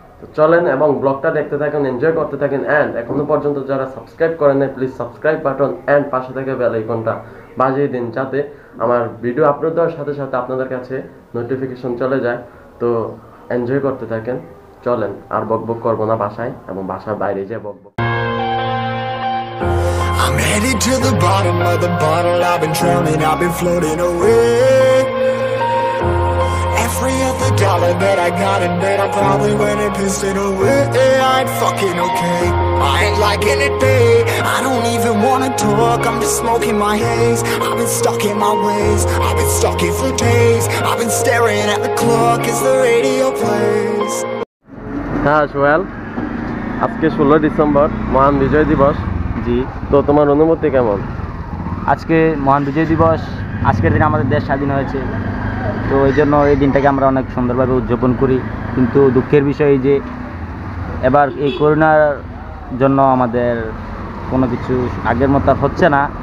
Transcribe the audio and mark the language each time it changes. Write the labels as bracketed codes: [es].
[bn] তো চলেন এবং ব্লগটা দেখতে থাকেন, এনজয় করতে থাকেন। অ্যান্ড এখনো পর্যন্ত যারা সাবস্ক্রাইব করেন নাই, প্লিজ সাবস্ক্রাইব বাটন অ্যান্ড পাশে থাকা বেল আইকনটা বাজিয়ে দিন, যাতে আমার ভিডিও আপলোড দেওয়ার সাথে সাথে আপনাদের কাছে নোটিফিকেশন চলে যায়। তো এনজয় করতে থাকেন, চলেন আর বকবক করবো না বাসায়, এবং বাসার বাইরে যে বকবক। [en] I'm headed to the bottom of the bottle, I've been drowning, I've been floating away. Every other dollar that I got in bed, I probably went and pissed it away. I ain't fucking okay, I ain't liking it, babe. I don't even wanna talk, I'm just smoking my haze. I've been stuck in my ways, I've been stuck here for days. I've been staring at the clock as the radio plays. [bn] হ্যাঁ সোহেল, আজকে 16 December, মহান বিজয় দিবস। জি, তো তোমার অনুভূতি কেমন? আজকে মহান বিজয় দিবস, আজকের দিন আমাদের দেশ স্বাধীন হয়েছে। তো এই জন্য এই দিনটাকে আমরা অনেক সুন্দরভাবে উদযাপন করি। কিন্তু দুঃখের বিষয় যে এবার এই করোনার জন্য আমাদের কোনো কিছু আগের মতো আর হচ্ছে না।